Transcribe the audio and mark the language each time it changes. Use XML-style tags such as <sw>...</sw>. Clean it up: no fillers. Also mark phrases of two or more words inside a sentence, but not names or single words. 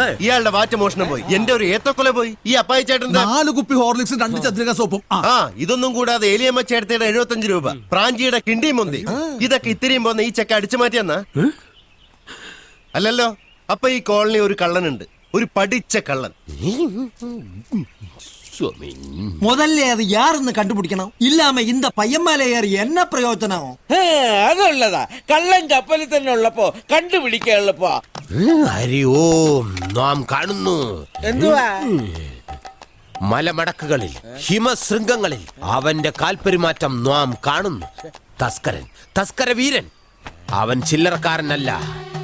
<ml>ഇയാളുടെ വാറ്റ മോഷണം പോയി, എന്റെ ഒരു ഏത്തക്കൊല പോയി, ഈ അപ്പായി ചേട്ടന്റെ 4 കുപ്പി ഹോർലിക്സും 2 ചന്ദ്രിക സോപ്പും. ഇതൊന്നും കൂടാതെ ഏലിയമ്മ ചേട്ടത്തിയുടെ 75 രൂപ, പ്രാഞ്ചിയുടെ കിണ്ടി മുന്തി, ഇതൊക്കെ ഇത്തിരിയും പോന്ന ഈ ചെക്ക അടിച്ചു മാറ്റിയെന്നാ? അല്ലല്ലോ. അപ്പൊ ഈ കോളനി ഒരു കള്ളനുണ്ട്, ഒരു പഠിച്ച കള്ളൻ.</ml> <ta>முதல்ல அது யாருன்னு கண்டுபிடிக்கணும். இல்லாம இந்த பையன்மேல ஏறி என்ன பிரயோஜனம்?</ta> <ml>അതുള്ളതാ. കള്ളൻ കപ്പലിൽ തന്നെ ഉള്ളപ്പോ കണ്ടുപിടിക്കാനുള്ളപ്പോ. ഹരി ഓം നാം കാണുന്നു. എന്തുവാ? മലമടക്കുകളിൽ, ഹിമശൃംഗങ്ങളിൽ അവന്റെ കാൽപെരുമാറ്റം നാം കാണുന്നു. തസ്കരൻ, തസ്കര വീരൻ. അവൻ ചില്ലറക്കാരനല്ല,</ml>